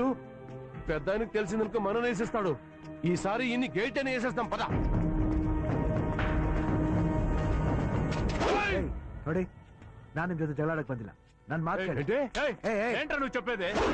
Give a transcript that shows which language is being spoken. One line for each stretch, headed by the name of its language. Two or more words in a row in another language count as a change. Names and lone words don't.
Telugu: పెద్ద ఆయనకు తెలిసిందనుకో మనం వేసేస్తాడు. ఈసారి ఇన్ని గేట్ అని వేసేస్తాం. పద
Kannada: ನೋಡಿ, ನಾನು ನಿಮ್ ಜೊತೆ ಜಗಳಾಡಕ್ ಬಂದಿಲ್ಲ. ನನ್ ಮಾತು ಕೇಳಿ.
Telugu: ఏంట్రా నువ్వు చెప్పేది?